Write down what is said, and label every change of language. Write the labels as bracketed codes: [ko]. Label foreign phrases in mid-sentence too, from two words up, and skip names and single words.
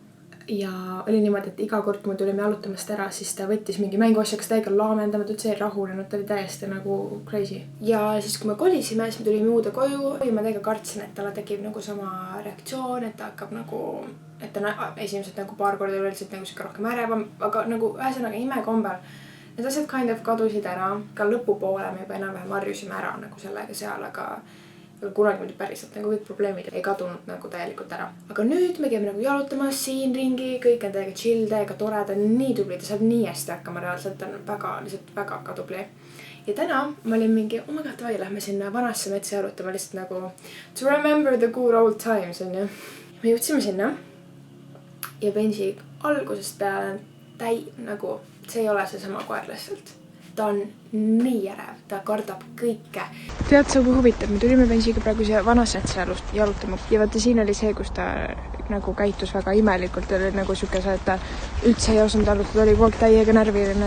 [et] Ja oli niimoodi, et iga kord, kui me tulime jalutamast ära, siis ta võttis mingi mänguasja, kas täiega laamendama, ta üldse ei rahunenud, ta oli täiesti nagu crazy. Ja siis, kui me kolisime, siis me tulime uude koju ja ma täiega kartsin, et talle tekib nagu sama reaktsioon, et ta hakkab nagu, et ta esimesed nagu paar korda üldiselt nagu siuke rohkem ärevam, aga nagu ühesõnaga imekombel. Need asjad [en] kind of [et] kadusid ära, ka lõpupoole me juba enam-vähem varjusime ära nagu sellega seal, aga kunagi muidu päriselt nagu kõik probleemid ei kadunud nagu täielikult ära. Aga nüüd me käime nagu jalutamas siin ringi, kõik on täiega chill, täiega tore, ta on nii tubli, ta saab nii hästi hakkama reaalselt, ta on lihtsalt väga tubli. Ja täna ma olin mingi, [en] oh my god, vai, [et] lähme sinna vanasse metsa jalutama lihtsalt nagu [en] to remember the good old times, [et] on ju. Me jõudsime sinna ja Benji algusest peale nagu, see ei ole see sama koer lihtsalt. Ta on nii ärev, ta kardab kõike. Tead sa, kui huvitav, me tulime Benjiga praegu siia vanas metsa jalutama ja vaata siin oli see, kus ta nagu käitus väga imelikult, oli nagu siukese, et ta üldse ei osanud jalutada, oli kogu täiega närviline.